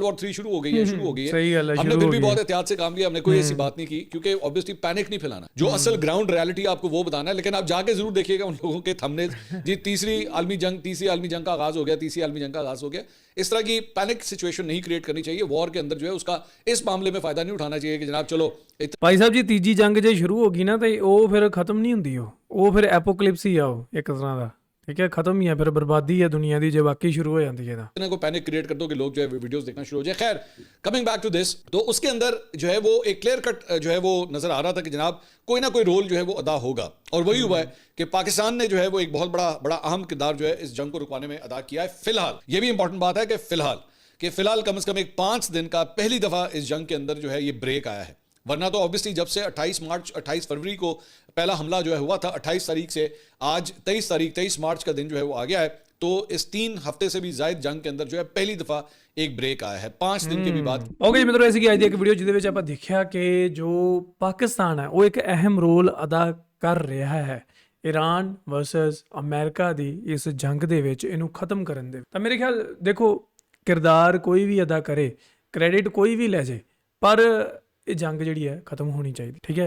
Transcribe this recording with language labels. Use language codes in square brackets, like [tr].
[hi] World war 3 शुरू हो गई है हमने फिर भी बहुत एहतियात से काम लिया, हमने कोई ऐसी बात नहीं की क्योंकि ऑब्वियसली पैनिक नहीं फैलाना, जो असल ग्राउंड रियलिटी आपको वो बताना है। लेकिन आप जाके जरूर देखिएगा उन लोगों के थंबनेल, जी तीसरी आलमी जंग का आगाज हो गया, तीसरी आलमी जंग का आगाज हो गया। इस तरह की पैनिक सिचुएशन नहीं क्रिएट करनी चाहिए। वॉर के अंदर जो है उसका इस मामले में फायदा नहीं उठाना चाहिए कि जनाब चलो [pa] ਭਾਈ ਸਾਹਿਬ ਜੀ ਤੀਜੀ ਜੰਗ ਜੇ ਸ਼ੁਰੂ ਹੋ ਗਈ ਨਾ ਤੇ ਉਹ ਫਿਰ ਖਤਮ ਨਹੀਂ ਹੁੰਦੀ, ਉਹ ਫਿਰ ਐਪੋਕਲਿਪਸ ਹੀ ਆ, ਉਹ ਇੱਕ ਤਰ੍ਹਾਂ ਦਾ, [hi] ठीक है, खत्म ही है, फिर बर्बादी है दुनिया की जो वाकई शुरू हो जाती है ना। को पैनिक क्रिएट कर दो कि लोग जो है वीडियोस देखना शुरू हो जाए। खैर कमिंग बैक टू दिस, तो उसके अंदर जो है वो एक क्लियर कट जो है वो नजर आ रहा था कि जनाब कोई ना कोई रोल जो है वो अदा होगा, और वही हुआ है कि पाकिस्तान ने जो है वो एक बहुत बड़ा अहम किरदार जो है इस जंग को रुकवाने में अदा किया है। फिलहाल ये भी इंपॉर्टेंट बात है कि फिलहाल कम से कम एक 5 दिन का पहली दफा इस जंग के अंदर जो है ये ब्रेक आया है। वरना तो ऑब्वियसली जब से 28 फरवरी को पहला हमला जो है हुआ था, 28 तारीख से आज 23 मार्च का दिन जो है वो आ गया है, तो इस 3 हफ्ते से भी ज़ायद जंग के अंदर जो है पहली दफा एक ब्रेक आया है 5 दिन के भी बाद। ओके मित्रों, ऐसी [pa] ਅੱਜ ਦੀ ਇੱਕ ਵੀਡੀਓ ਜਿਹਦੇ ਵਿੱਚ ਆਪਾਂ ਦੇਖਿਆ ਕਿ ਜੋ ਪਾਕਿਸਤਾਨ ਹੈ ਉਹ ਇੱਕ ਅਹਿਮ ਰੋਲ ਅਦਾ ਕਰ ਰਿਹਾ ਹੈ ਈਰਾਨ ਵਰਸਸ ਅਮਰੀਕਾ ਦੀ ਇਸ ਜੰਗ ਦੇ ਵਿੱਚ ਇਹਨੂੰ ਖਤਮ ਕਰਨ ਦੇ। ਤਾਂ ਮੇਰੇ ਖਿਆਲ ਦੇਖੋ, ਕਿਰਦਾਰ ਕੋਈ ਵੀ ਅਦਾ ਕਰੇ, ਕ੍ਰੈਡਿਟ ਕੋਈ ਵੀ ਲੈ ਜੇ, ਪਰ ਇਹ ਜੰਗ ਜਿਹੜੀ ਹੈ ਖਤਮ ਹੋਣੀ ਚਾਹੀਦੀ, ਠੀਕ ਹੈ।